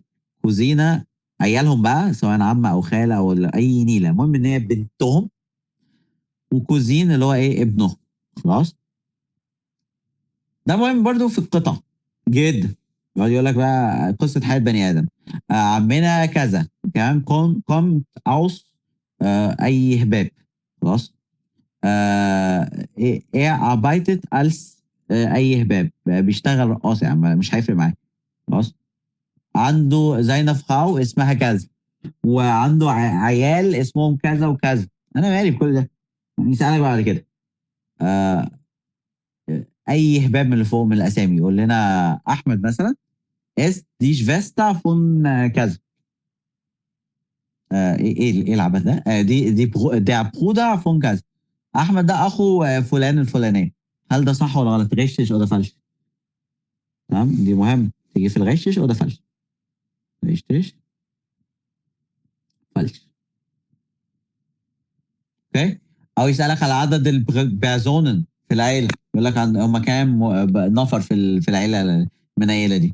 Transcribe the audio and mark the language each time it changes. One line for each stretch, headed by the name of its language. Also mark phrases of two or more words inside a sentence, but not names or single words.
Arabic: كوزينه عيالهم بقى، سواء عمه او خاله او اي نيله، المهم ان هي بنتهم. وكوزين اللي هو ايه ابنه. خلاص. ده مهم برضو في القطع جدا. يقعد يقول لك بقى قصه حياه بني ادم. عمنا كذا كمان
German: kommt aus
Arabic: اي هباب. خلاص.
German: er arbeitet als
Arabic: اي هباب، بيشتغل رقاص يا عم، مش هيفرق معاه. خلاص. عنده
German: seine Frau
Arabic: اسمها كذا، وعنده عيال اسمهم كذا وكذا. انا مالي بكل ده؟ نسألك بعد كده. آه اي هباب من اللي فوق من الاسامي يقول لنا احمد مثلا
German: ist die Schwester von
Arabic: كذا. ايه العبث ده؟
German: der Bruder von
Arabic: كذا. احمد ده اخو فلان الفلاني. هل ده صح ولا غلط؟ غشش ولا فلش؟ تمام، دي مهم تيجي في الغشش ولا فلش. غشش فلش. اوكي. او يسالك على عدد البازونن في العيله، يقول لك هم كام نفر في العيله من العيله دي.